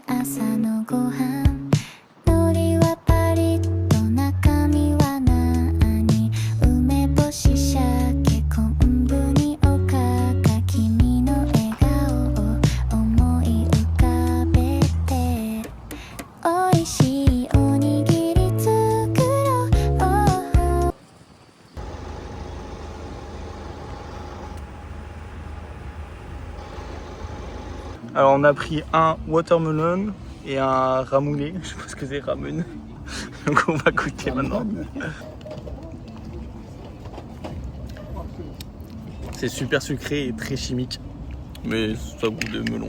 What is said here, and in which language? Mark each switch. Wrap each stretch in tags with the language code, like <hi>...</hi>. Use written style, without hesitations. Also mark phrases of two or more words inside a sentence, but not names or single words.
<ja>朝のご飯海苔はパリッと中身は何梅干し鮭昆布におかか君の笑顔を思い浮かべておいしいおにぎり作ろう。</ja> <fr>Alors on a pris un watermelon et un ramoulé, je sais pas ce que c'est ramen, donc on va goûter maintenant. C'est super sucré et très chimique, mais ça goûte de melon.</fr>